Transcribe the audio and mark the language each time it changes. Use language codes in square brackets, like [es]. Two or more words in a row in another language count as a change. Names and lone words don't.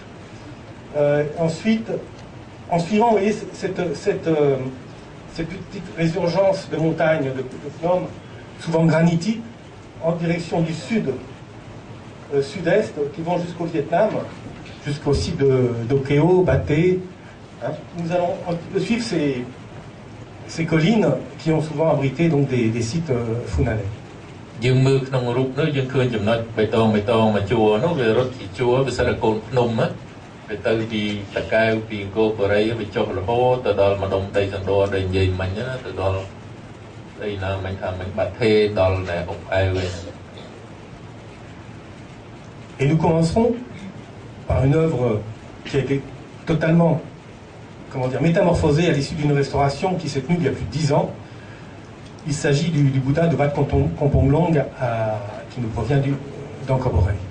[fr] Ensuite, en suivant, vous voyez, cette petite résurgence de montagnes de Phnom, souvent granitique, en direction du sud-est, qui vont jusqu'au Vietnam, jusqu'au site d'Okeo, Baté. Hein. Nous allons un petit peu suivre ces collines qui ont souvent abrité donc, des sites funanais. [km] យើងមើលក្នុងរូបនោះយើងឃើញចំណុចបៃតងមួយជួរនោះវារត់ពីជួរវាសិតតែកូនភ្នំណាវាទៅពីតកែវពីអង្គរបូរីវាចុះរហូតទៅដល់ម្ដុំដីសណ្ដដែលនិយាយមិញណាទៅដល់ដីណាមិញថាមិញបាត់ទេដល់តែអុកអែវវិញ [fr] Et nous commencerons par une œuvre qui a été totalement, comment dire, métamorphosée à l'issue d'une restauration qui s'est tenue il y a plus de 10 ans. Il s'agit du Bouddha de Wat Kompong Long qui nous provient d'Angkor Borei.